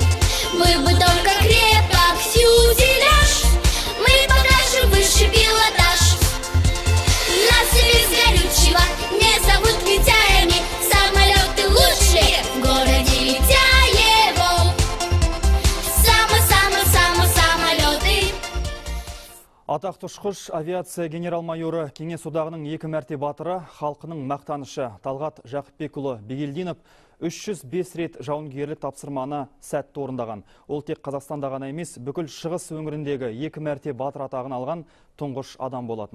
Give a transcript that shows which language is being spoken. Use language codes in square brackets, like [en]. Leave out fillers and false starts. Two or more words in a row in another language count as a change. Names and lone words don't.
[ru] Мы бы только крепок фюзеляж, мы покажем высший пилотаж. Нас и без горючего не зовут лентяями, самолеты лучшие в городе Летяево. Самолеты. [kk] Атақты ұшқыш авиация генерал-майоры Кеңес одағының 2 мәрте батыры, халқының мақтанышы Талғат Жақыпбекұлы Бегелдинов 305 рет жауынгерлік тапсырманы сәтті орындаған. Ол тек Қазақстанда ғана емес, бүкіл шығыс өңіріндегі 2 мәрте батыр атағын алған тұңғыш адам болатын.